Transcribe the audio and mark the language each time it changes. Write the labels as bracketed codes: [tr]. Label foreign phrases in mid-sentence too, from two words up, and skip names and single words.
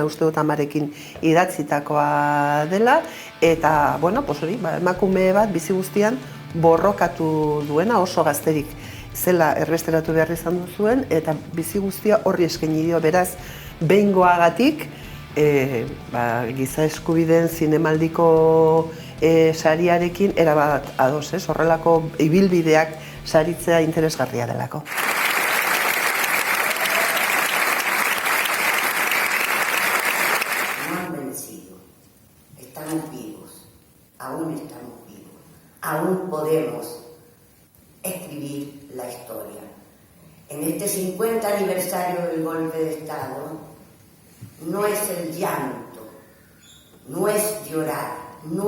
[eu] uste dut amarekin idatzitakoa dela, eta, emakume bat bizi guztian borrokatu duena oso gazterik zela erbesteratu behar izan duzuen, eta bizi guztia horri eskaini dio, beraz, behingoagatik, giza eskubideen zinemaldiko sariarekin erabat ados, horrelako ibilbideak saritzea interesgarria delako. [es] No han vencido, estamos vivos, aún podemos escribir la historia. En este 50 aniversario del golpe de Estado, no es el llanto, no es llorar, no